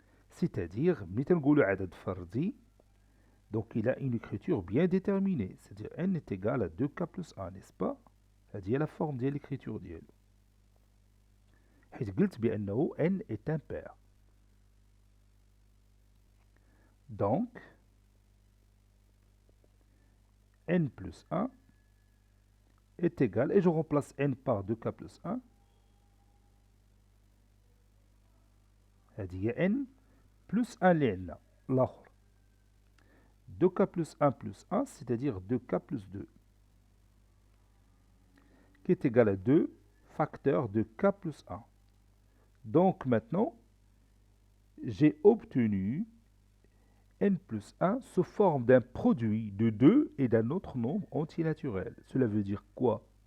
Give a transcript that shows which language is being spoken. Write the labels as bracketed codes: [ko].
[fr] C'est-à-dire, [ar] متى نقولوا عدد فردي, [fr] donc il a une écriture bien déterminée. C'est-à-dire n est égal à 2k plus 1, n'est-ce pas? [ar] هذه هي [fr] la forme [ar] ديال [fr] l'écriture [ar] ديالو. حيث قلت بأنه [fr] n est impair. Donc, n plus 1 est égal, et je remplace n par 2k plus 1. [ar] هذه هي n plus 1 اللي عندنا الآخر. [fr] 2k plus 1 plus 1, c'est-à-dire 2k plus 2, qui est égal à 2 facteurs de k plus 1. Donc maintenant, j'ai obtenu n plus 1 sous forme d'un produit de 2 et d'un autre nombre entier naturel. Cela veut dire quoi?